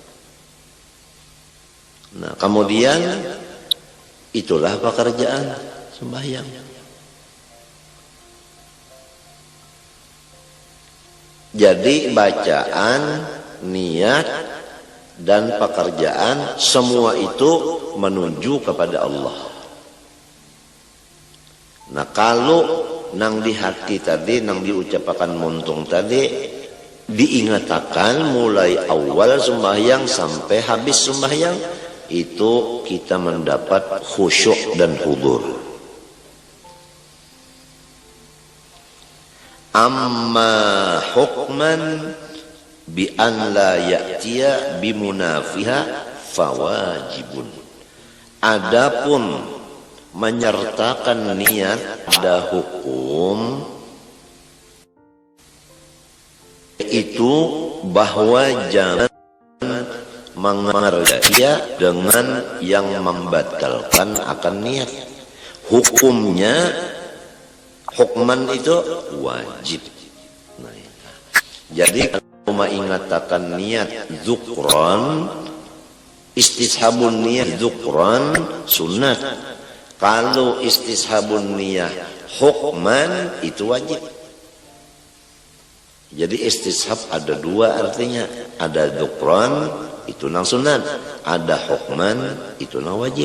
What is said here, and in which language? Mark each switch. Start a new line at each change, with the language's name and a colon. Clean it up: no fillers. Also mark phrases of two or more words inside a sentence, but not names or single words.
Banjar: Nah, kemudian itulah pekerjaan sembahyang.
Indonesian: Jadi bacaan, niat, dan pekerjaan semua itu menuju kepada Allah.
Banjar: Nah, kalau nang di hati tadi, nang diucapkan muntung tadi, diingatakan mulai awal sembahyang sampai habis sembahyang, itu kita mendapat khusyuk dan hudur.
Arabic: أما حكما بأن لا يأتي بمنافيها فواجب.
Indonesian: Adapun menyertakan niat pada hukum itu bahwa jangan mengerja dengan yang membatalkan akan niat. Hukumnya, hukman itu wajib. Nah, jadi kalau mengatakan niat dzukran,
Arabic: استصحاب نية ذكرا
Indonesian: sunat. Kalau
Arabic: استصحاب النية حكما
Indonesian: itu wajib. Jadi istishab ada dua artinya.
Banjar: Ada dzukran itu nang sunat, ada hukman itu nang wajib.